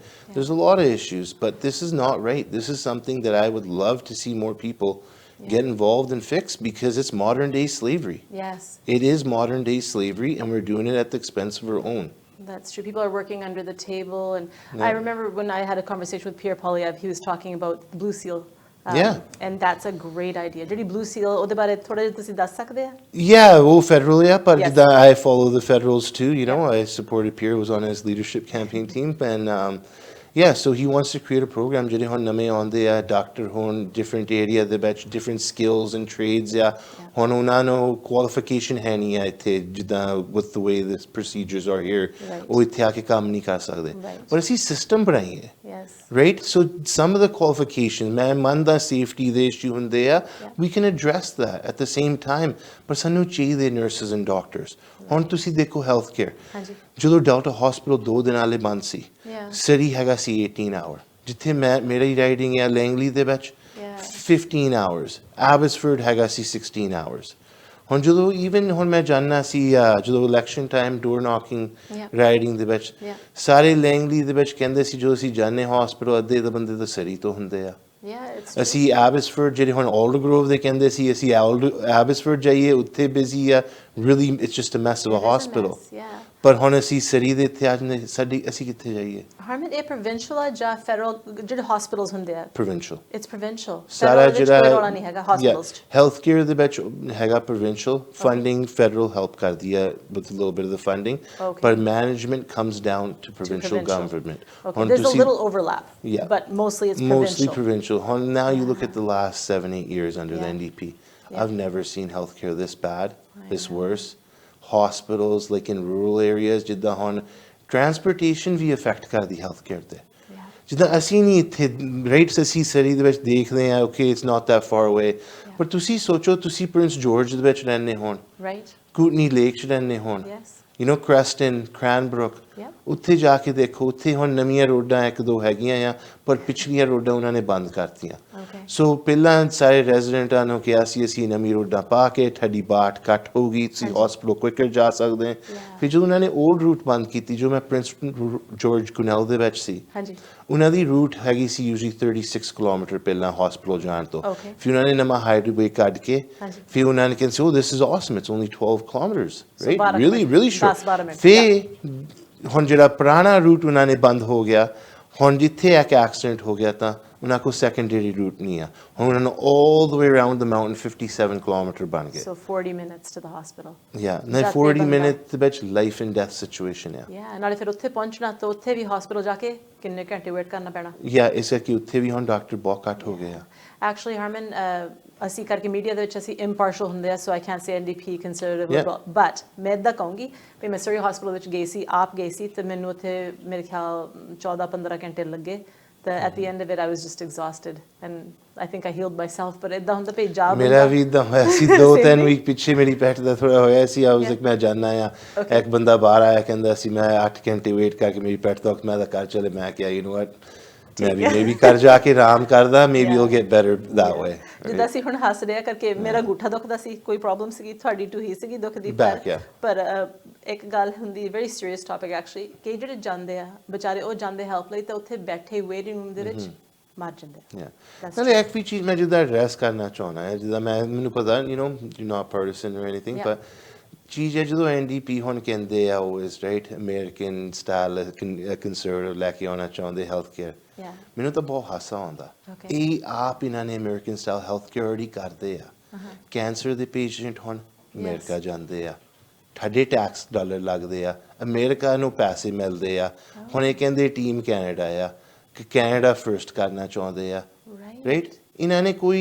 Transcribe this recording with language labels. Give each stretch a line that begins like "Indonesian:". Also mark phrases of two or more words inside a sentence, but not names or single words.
English: There's a lot of issues, but this is not right. This is something that I would love to see more people get involved and fix, because it's modern day slavery. Yes. It is modern day slavery, and we're doing it at the expense of our own. That's true. People are working under the table. And I remember when I had a conversation with Pierre Polyev, he was talking about Blue Seal. And that's a great idea.
Punjabi: ਜਿਹੜੀ Blue Seal, ਉਹਦੇ ਬਾਰੇ ਥੋੜਾ ਜਿਹਾ ਤੁਸੀਂ ਦੱਸ ਸਕਦੇ ਆ?
English: Yeah, well, federal, but I follow the federals too. I supported Pierre, was on his leadership campaign team, and so he wants to create a program
Punjabi: ਜਿਹੜੇ ਹੁਣ ਨਵੇਂ ਆਉਂਦੇ ਆ ਡਾਕਟਰ ਹੋਣ
English: different area
Punjabi: ਦੇ ਵਿੱਚ
English: different skills and trades
Punjabi: ਆ ਹੁਣ ਉਹਨਾਂ ਨੂੰ qualification ਹੈ ਨਹੀਂ ਆ ਇੱਥੇ ਜਿੱਦਾਂ
English: with the way the procedures are here
Punjabi: ਉਹ ਇੱਥੇ ਆ ਕੇ ਕੰਮ ਨਹੀਂ ਕਰ ਸਕਦੇ ਪਰ ਅਸੀਂ system ਬਣਾਈਏ
English: right so some of the qualifications
Punjabi: ਮੈਂ ਮੰਨਦਾ safety ਦੇ issue ਹੁੰਦੇ ਆ
English: we can address that at the same time
Punjabi: ਪਰ ਸਾਨੂੰ ਚਾਹੀਦੇ
English: nurses and doctors
Punjabi: ਹੁਣ ਤੁਸੀਂ ਦੇਖੋ
English: health care
Punjabi: ਜਦੋਂ ਡਾਕਟਰ ਹਸਪੀਟਲ 2 ਦਿਨ ਵਾਲੇ ਬੰਦ ਸੀ ਸਿਟੀ ਹੈਗਾ ਸੀ 18 ਆਵਰ ਜਿੱਥੇ ਮੇਰੀ ਰਾਈਡਿੰਗ ਹੈ ਲੈਂਗਲੀ ਦੇ ਵਿੱਚ 15 hours Abbotsford ਹੈਗਾ ਸੀ 16 hours ਹੁਣ ਜਦੋਂ even ਹੁਣ ਮੈਂ ਜਾਣਨਾ ਸੀ ਜਦੋਂ
English: election time door knocking riding
Punjabi: ਦੇ ਵਿੱਚ ਸਾਰੇ ਲੈਂਗਲੀ ਦੇ ਵਿੱਚ ਕਹਿੰਦੇ ਸੀ ਜੋ ਅਸੀਂ ਜਾਣੇ ਹਸਪੀਟਲ ਅੱਧੇ ਦੇ ਬੰਦੇ ਤਾਂ ਸਿਟੀ ਤੋਂ ਹੁੰਦੇ ਆ ਅਸੀਂ Abbotsford ਜਿਹੜੇ ਹੁਣ Alder Grove ਦੇ ਕਹਿੰਦੇ ਸੀ ਅਸੀਂ Abbotsford ਜਾਈਏ ਉੱਥੇ busy ਆ
English: really it's just a mess of a hospital
Punjabi: ਪਰ ਹੁਣ ਅਸੀਂ ਸਿਟੀ ਦੇ ਇੱਥੇ ਅਸੀਂ ਕਿੱਥੇ ਜਾਈਏ Harman, ਇਹ provincial ਆ ਜਾਂ federal ਜਿਹੜੇ hospitals ਹੁੰਦੇ ਆ
English: provincial it's provincial
Punjabi: ਸਾਰਾ ਜਿਹੜਾ ਨਹੀਂ ਹੈਗਾ hospitals
English: health care
Punjabi: ਦੇ ਵਿੱਚ ਹੈਗਾ
English: provincial funding federal help
Punjabi: ਕਰਦੀ ਹੈ
English: with a little bit of the funding but management comes down to provincial government there's a little overlap but mostly it's provincial now you look at the last 7-8 years under the NDP I've never seen healthcare this bad this worse hospitals like in rural areas
Punjabi: ਜਿੱਦਾਂ ਹੁਣ transportation ਵੀ affect ਕਰਦੀ healthcare ਤੇ ਜਿੱਦਾਂ ਅਸੀਂ ਨਹੀਂ ਇੱਥੇ rates ਅਸੀਂ ਸਿਟੀ ਦੇ ਵਿੱਚ ਦੇਖਦੇ ਹਾਂ
English: okay it's not that far away
Punjabi: ਪਰ ਤੁਸੀਂ ਸੋਚੋ ਤੁਸੀਂ ਪ੍ਰਿੰਸ ਜਾਰਜ ਦੇ ਵਿੱਚ ਰਹਿੰਦੇ ਹੋਣ ਕੂਟਨੀ ਲੇਕ 'ਚ ਰਹਿੰਦੇ ਹੋਣ Creston, Cranbrook ਉੱਥੇ ਜਾ ਕੇ ਦੇਖੋ ਉੱਥੇ ਹੁਣ ਨਵੀਆਂ ਰੋਡਾਂ ਇੱਕ ਦੋ ਹੈਗੀਆਂ ਆ ਪਰ ਪਿਛਲੀਆਂ ਰੋਡਾਂ ਉਹਨਾਂ ਨੇ ਬੰਦ ਕਰਤੀਆਂ ਸੋ ਪਹਿਲਾਂ ਸਾਰੇ ਰੈਜ਼ੀਡੈਂਟਾਂ ਨੂੰ ਕਿਹਾ ਸੀ ਅਸੀਂ ਨਵੀਂ ਰੋਡਾਂ ਪਾ ਕੇ ਤੁਹਾਡੀ ਬਾਟ ਕੱਟ ਹੋਊਗੀ ਤੁਸੀਂ
English: hospital quicker
Punjabi: ਜਾ ਸਕਦੇ ਫਿਰ ਜਦੋਂ ਉਹਨਾਂ ਨੇ
English: old route
Punjabi: ਬੰਦ ਕੀਤੀ ਜੋ ਮੈਂ ਪ੍ਰਿੰਸ ਜਾਰਜ ਕੁਨੈਲ ਦੇ ਵਿੱਚ ਸੀ ਉਹਨਾਂ ਦੀ ਰੂਟ ਹੈਗੀ ਸੀ ਯੂਜ਼ਲੀ 36 ਕਿਲੋਮੀਟਰ ਪਹਿਲਾਂ ਹਸਪੀਟਲ ਜਾਣ ਤੋਂ ਫਿਰ ਉਹਨਾਂ ਨੇ ਨਵਾਂ ਹਾਈਵੇ ਕੱਢ ਕੇ ਫਿਰ ਉਹਨਾਂ ਨੇ ਕਿਹਾ ਸੀ
English: oh this is awesome it's only 12 kilometers right really short
Punjabi: ਫਿਰ ਹੁਣ ਜਿਹੜਾ ਪੁਰਾਣਾ ਰੂਟ ਉਹਨਾਂ ਨੇ ਬੰਦ ਹੋ ਗਿਆ ਹੁਣ ਜਿੱਥੇ ਇੱਕ ਐਕਸੀਡੈਂਟ ਹੋ ਗਿਆ ਤਾਂ ਉਹਨਾਂ ਕੋਲ
English: secondary route
Punjabi: ਨਹੀਂ ਆ ਹੁਣ ਉਹਨਾਂ ਨੂੰ
English: all the way around the mountain
Punjabi: 57 ਕਿਲੋਮੀਟਰ ਬਣ ਗਏ
English: so 40 minutes to the hospital
Punjabi: ਨਾ 40 minutes ਦੇ ਵਿੱਚ
English: life and death situation
Punjabi: ਆ ਨਾਲੇ ਫਿਰ ਉੱਥੇ ਪਹੁੰਚਣਾ ਤਾਂ ਉੱਥੇ ਵੀ ਹਸਪੀਟਲ ਜਾ ਕੇ ਕਿੰਨੇ ਘੰਟੇ ਵੇਟ ਕਰਨਾ ਪੈਣਾ ਇਸ ਕਰਕੇ ਉੱਥੇ ਵੀ ਹੁਣ ਡਾਕਟਰ ਬਹੁਤ ਘੱਟ ਹੋ ਗਏ ਆ actually Harman ਅਸੀਂ ਕਰਕੇ ਮੀਡੀਆ ਦੇ ਵਿੱਚ ਅਸੀਂ impartial ਹੁੰਦੇ ਆ
English: so I can't say NDP conservative liberal but
Punjabi: ਮੈਂ ਇੱਦਾਂ ਕਹੂੰਗੀ ਵੀ ਮੈਂ ਸਰੀ ਹਸਪੀਟਲ ਵਿੱਚ ਗਈ ਸੀ ਆਪ ਗਈ ਸੀ ਤੇ ਮੈਨੂੰ ਉੱਥੇ ਮੇਰੇ ਖਿਆਲ 14-15 ਘੰਟੇ ਲੱਗੇ ਤੇ
English: at the end of it I was just exhausted and I think I healed myself but
Punjabi: ਇੱਦਾਂ ਹੁੰਦਾ ਪਈ ਜਾ ਮੇਰਾ ਵੀ ਇੱਦਾਂ ਹੋਇਆ ਸੀ 2-3 ਵੀਕ ਪਿੱਛੇ ਮੇਰੀ ਪੈਟ ਦਾ ਥੋੜਾ ਹੋਇਆ ਸੀ
English: I was like
Punjabi: ਮੈਂ ਜਾਣਾ ਆ ਇੱਕ ਬੰਦਾ ਬਾਹਰ ਆਇਆ ਕਹਿੰਦਾ ਸੀ ਮੈਂ 8 ਘੰਟੇ ਵੇਟ ਕਰਕੇ ਮੇਰੀ ਪੈਟ ਤੱਕ ਮੈਂ ਤਾਂ ਘਰ ਚਲੇ ਮੈਂ ਕਿਹਾ
English: you know what maybe
Punjabi: ਘਰ ਜਾ ਕੇ ਆਰਾਮ ਕਰਦਾ
English: maybe you'll get better that way
Punjabi: ਜਿੱਦਾਂ ਅਸੀਂ ਹੁਣ ਹੱਸ ਰਿਹਾ ਕਰਕੇ ਮੇਰਾ ਗੁੱਠਾ ਦੁਖਦਾ ਸੀ ਕੋਈ ਪ੍ਰੋਬਲਮ ਸੀਗੀ ਤੁਹਾਡੀ ਟੂਹੀ ਸੀਗੀ ਦੁਖਦੀ ਪਰ ਇੱਕ ਗੱਲ ਹੁੰਦੀ
English: very serious topic actually
Punjabi: ਕਿ ਜਿਹੜੇ ਜਾਂਦੇ ਆ ਵਿਚਾਰੇ ਉਹ ਜਾਂਦੇ ਹੈਲਪ ਲਈ ਤਾਂ ਉੱਥੇ ਬੈਠੇ
English: waiting room
Punjabi: ਦੇ ਵਿੱਚ ਮਰ ਜਾਂਦੇ ਨਾਲੇ ਇੱਕ ਵੀ ਚੀਜ਼ ਮੈਂ ਜਿੱਦਾਂ ਐਡਰੈਸ ਕਰਨਾ ਚਾਹੁੰਦਾ ਹੈ ਜਿੱਦਾਂ ਮੈਨੂੰ ਪਤਾ
English: you're not partisan or anything but
Punjabi: ਚੀਜ਼ ਹੈ ਜਦੋਂ NDP ਹੁਣ ਕਹਿੰਦੇ ਆ
English: always right American style conservative
Punjabi: ਲੈ ਕੇ ਆਉਣਾ ਚਾਹੁੰਦੇ
English: health care
Punjabi: ਮੈਨੂੰ ਤਾਂ ਬਹੁਤ ਹਾਸਾ ਆਉਂਦਾ ਇਹ ਆਪ ਇਹਨਾਂ ਨੇ
English: American style health care already
Punjabi: ਕਰਦੇ ਆ ਕੈਂਸਰ ਦੇ ਪੇਸ਼ੈਂਟ ਹੁਣ ਅਮਰੀਕਾ ਜਾਂਦੇ ਆ ਤੁਹਾਡੇ
English: tax dollar
Punjabi: ਲੱਗਦੇ ਆ ਅਮਰੀਕਾ ਨੂੰ ਪੈਸੇ ਮਿਲਦੇ ਆ ਹੁਣ ਇਹ ਕਹਿੰਦੇ ਟੀਮ ਕੈਨੇਡਾ ਆ ਕਿ
English: Canada first
Punjabi: ਕਰਨਾ ਚਾਹੁੰਦੇ ਆ ਰਾਈਟ ਇਹਨਾਂ ਨੇ ਕੋਈ